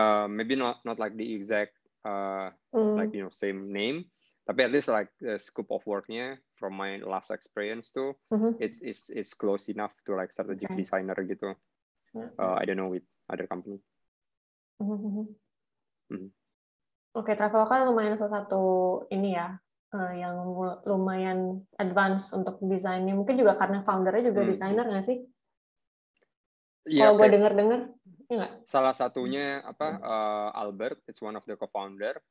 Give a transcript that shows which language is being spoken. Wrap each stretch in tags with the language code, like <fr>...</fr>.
<en>Maybe not like the exact like same name, tapi at least like the scope of worknya from my last experience tuh it's close enough to like strategic designer gitu. I don't know with other company.</en> <id>Oke, Traveloka lumayan salah satu ini ya, yang lumayan advance untuk desainnya. Mungkin juga karena foundernya juga desainer nggak sih? Iya, Kalau gue denger-denger, ya nggak? Salah satunya</id> <en>Albert, it's one of the co-founder.</en>